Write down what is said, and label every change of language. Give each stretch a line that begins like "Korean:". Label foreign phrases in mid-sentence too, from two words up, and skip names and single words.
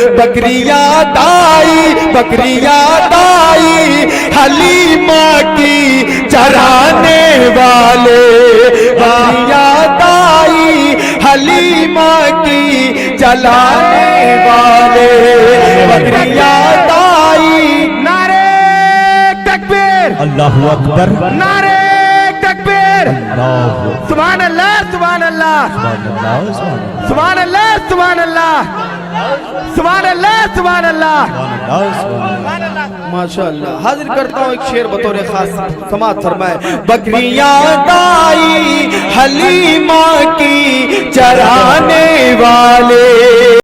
Urdu: بکریاں دائی حلیمہ کی چرانے والے، بکریاں دائی حلیمہ کی چلانے والے، بکریاں دائی. نعرۂ تکبیر,
Arabic: الله أكبر,
Urdu: نعرۂ تکبیر,
Arabic: سبحان الله، سبحان الله، سبحان الله، سبحان الله، سبحان الله، سبحان الله. माशाअल्लाह।
Urdu: حاضر کرتا ہوں ایک شعر بطور خاص، سماعت فرمائے۔ بکریاں دائی حلیمہ کی چرانے والے.